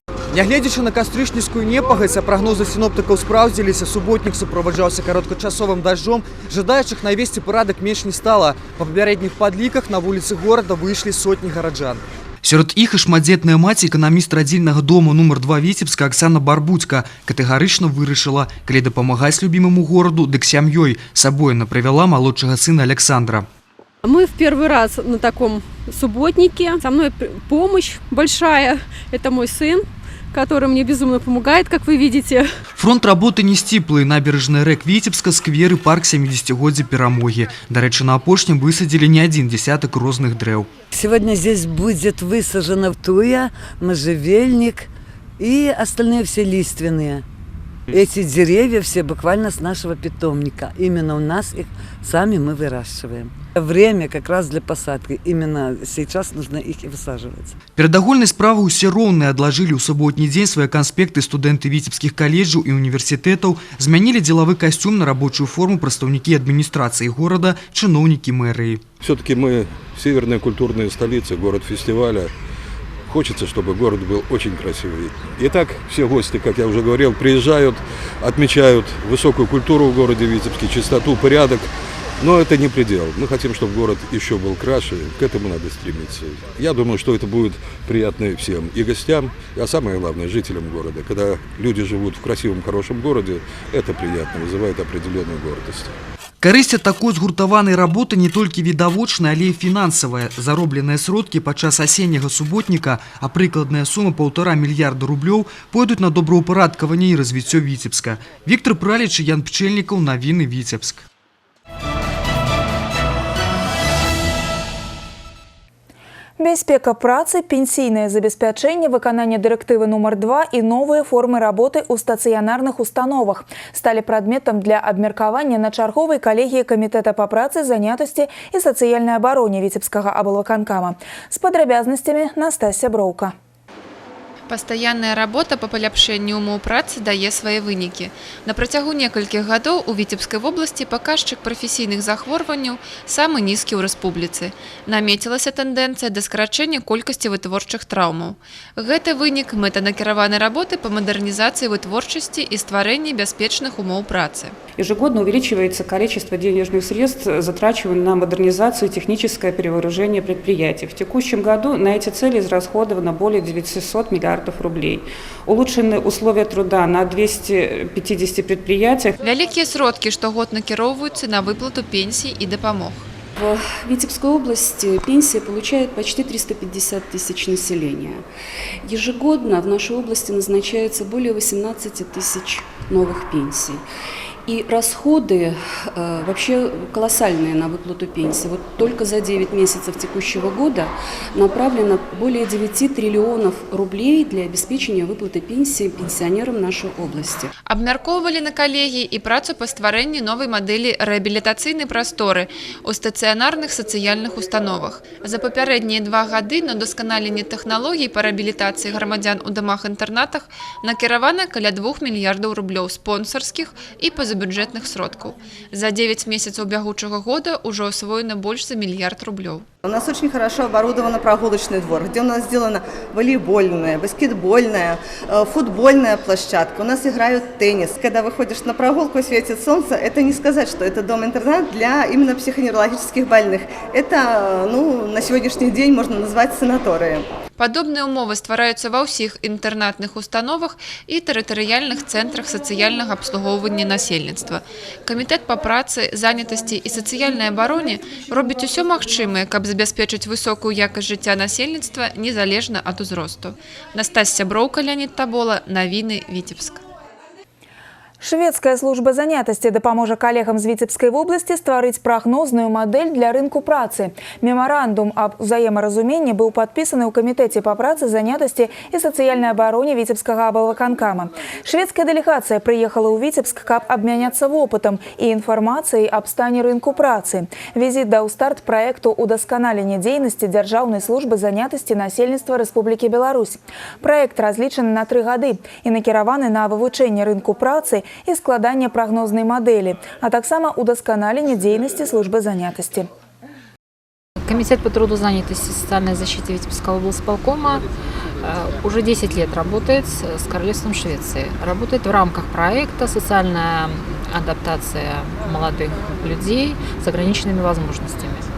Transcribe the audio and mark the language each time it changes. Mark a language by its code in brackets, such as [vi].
[be] Нягледзячы на кастрычніцкую непагадзь, а прагнозы сіноптыкаў спраўдзіліся, суботнік суправаджаўся кароткачасовым дажджом, жадаючых навесці парадак менш не стала. Па папярэдніх падліках на вуліцы горада выйшлі сотні гараджан. Сярод іх і шматдзетная маці, эканаміст радзільнага дому нумар 2 Віцебска Аксана Барбуцька катэгарычна вырашыла, калі дапамагаць любімаму гораду, дык сям'ёй. Сабой она привяла малодшага сына Александра. [ru] Мы в первый раз на таком субботнике. Со мной помощь большая. Это мой сын, который мне безумно помогает, как вы видите. [be] Фронт работы не сціплы. Набережная рэк Віцебска, сквер і парк 70-годдзя перамогі. Дарэчы, на апошнім высадзілі не адзін дзесятак розных дрэў. [ru] Сегодня здесь будет высажена туя, можжевельник и остальные все лиственные. Эти деревья все буквально с нашего питомника. Именно у нас их сами мы выращиваем. Время как раз для посадки. Именно сейчас нужно их и высаживать. [be] Перад агульнай справай усе роўныя адложили ў суботні дзень свае канспекты студэнты віцебскіх каледжаў і універсітэтаў, змянілі дзелавы касцюм на рабочую форму прадстаўнікі адміністрацыі горада, чыноўнікі мэрыі. [ru] Все-таки мы северная культурная столица, город фестиваля. Хочется, чтобы город был очень красивый. Итак, все гости, как я уже говорил, приезжают, отмечают высокую культуру в городе Витебске, чистоту, порядок. Но это не предел. Мы хотим, чтобы город еще был краше. К этому надо стремиться. Я думаю, что это будет приятно всем. И гостям, а самое главное, жителям города. Когда люди живут в красивом, хорошем городе, это приятно, вызывает определенную гордость. [be] Карысць ад такой згуртаванай работы не толькі відавочная, але і фінансавая. Заробленыя сродкі падчас асенняга суботніка, а прыкладная сума 1,5 мільярда рублёў, пойдуць на добраўпарадкаванне і развіццё Віцебска. Віктор Праліч, Ян Пчэльнікаў, навіны Бяспека працы, пенсійнае забеспячэнне, выкананне дырэктывы нумар 2 і новыя формы работы ў стацыянарных установах сталі прадметам для абмеркавання на чарговай калегіі Камітэта па працы, занятасці і сацыяльнай абароне Віцебскага аблвыканкама. З падрабязнасцямі Настасья Броўка. Пастаянная работа па паляпшэнню умоў працы дае свае вынікі. На працягу некалькіх гадоў у Віцебскай вобласці паказчык прафесійных захворванняў самы нізкі ў рэспубліцы. Намецілася тэндэнцыя да скарачэння колькасці вытворчых траўмаў. Гэты вынік мэтанакіраванай работы па мадэрнізацыі вытворчасці і стварэнні бяспечных умоў працы. [ru] Ежегодно увеличивается количество денежных средств, затрачиваемых на модернизацию и техническое перевооружение предприятий. В текущем году на эти цели израсходовано более 900 миллиардов рублей. Улучшены условия труда на 250 предприятиях. [be] Вялікія сродкі штогод накіроўваюцца на выплату пенсій і дапамог. [ru] В Витебской области пенсии получает почти 350 тысяч населения. Ежегодно в нашей области назначается более 18 тысяч новых пенсий. И расходы вообще колоссальные на выплату пенсии. Вот только за 9 месяцев текущего года направлено более 9 триллионов рублей для обеспечения выплаты пенсии пенсионерам нашей области. [be] Абмяркоўвалі на калегіі і працу па стварэнні новай мадэлі рэабілітацыйнай прасторы ў стацыянарных сацыяльных установах. За папярэднія 2 гады на удасканаленне тэхналогій па рэабілітацыі грамадзян у дамах-інтэрнатах накіравана каля 2 мільярдаў рублёў спонсарскіх і позабюджетных сродкаў. За 9 месяцаў бягучага года ўжо освоена больш за 1 мільярд рублёў. [ru] У нас очень хорошо оборудован прогулочный двор, где у нас сделана волейбольная, баскетбольная, футбольная площадка. У нас играют теннис. Когда выходишь на прогулку и светит солнце, это не сказать, что это дом-интернат для именно психоневрологических больных. Это, на сегодняшний день можно назвать санаторием. [be] Падобныя ўмовы ствараюцца ва ўсіх інтэрнатных установах і тэрытарыяльных цэнтрах сацыяльнага абслугоўвання насельніцтва. Камітэт па працы, занятасці і сацыяльнай абароне робіць усё магчымае, каб забяспечыць высокую якасць жыцця насельніцтва незалежна ад узросту. Настасья Броўка, Леонид Табола, навіны Віцебск. Шведская служба занятасці дапаможа калегам з Віцебскай вобласці стварыць прагнозную мадэль для рынку працы. Мемарандум аб узаемаразуменні быў падпісаны ў Камітэце па працы, занятасці і сацыяльнай абароне Віцебскага аблвыканкама. Шведская дэлегацыя прыехала ў Віцебск, каб абмяняцца вопытам і інфармацыяй аб стане рынку працы. Візіт даў старт праекту ўдасканалення дзейнасці Дзяржаўнай службы занятасці насельніцтва Рэспублікі Беларусь. Праект разлічаны на 3 гады і накіраваны на вывучэнне рынку працы і складання прагнознай мадэлі, а таксама ўдасканаленне дзейнасці службы занятасці. [ru] Комитет по труду, занятости и социальной защите Витебского облсполкома уже 10 лет работает с Королевством Швеции. Работает в рамках проекта «Социальная адаптация молодых людей с ограниченными возможностями».